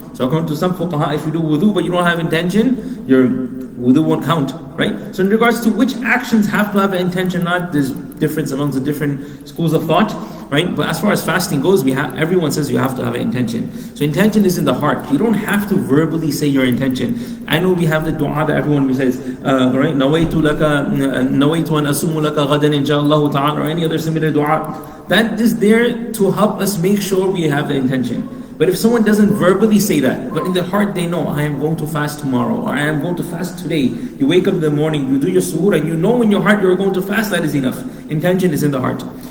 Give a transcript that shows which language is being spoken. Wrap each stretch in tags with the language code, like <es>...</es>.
<en>So according to some fuqaha, if you do wudu but you don't have intention, your wudu won't count, right? So in regards to which actions have to have an intention, not, there's difference amongst the different schools of thought, right? But as far as fasting goes, everyone says you have to have an intention. So intention is in the heart. You don't have to verbally say your intention. I know we have the dua that everyone says, right?</en> <ar>نَوَيْتُ أَنْ أَسُومُ لَكَ غَدًا إِنْ شَاءَ اللَّهُ تَعَالَى,</ar> <en>or any other similar dua. That is there to help us make sure we have the intention. But if someone doesn't verbally say that, but in their heart they know, I am going to fast tomorrow, or I am going to fast today. You wake up in the morning, you do your suhoor, and you know in your heart you're going to fast, that is enough. Intention is in the heart.</en>